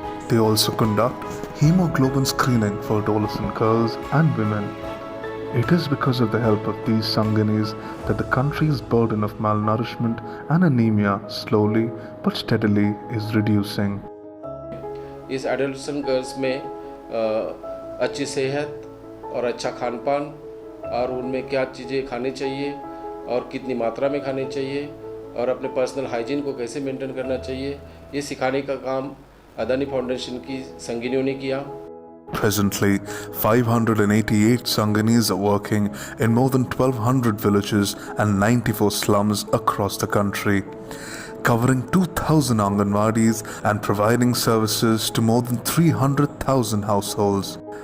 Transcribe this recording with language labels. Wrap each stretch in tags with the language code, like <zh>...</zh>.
<en>They also conduct hemoglobin screening for adolescent girls and women. It is because of the help of these Sanginis that the country's burden of malnourishment and anemia slowly but steadily is reducing.</en> <hi>इस adolescent girls में अच्छी सेहत और अच्छा खान पान, और उनमें क्या चीज़ें खानी चाहिए और कितनी मात्रा में खानी चाहिए, और अपने पर्सनल हाइजीन को कैसे मेंटेन करना चाहिए, ये सिखाने का काम अदानी फाउंडेशन की संगिनियों ने किया.</hi> <en>Presently, 588 Sanganis are working in more than 1,200 villages and 94 slums across the country, covering 2,000 Anganwadis and providing services to more than 300,000 households.</en>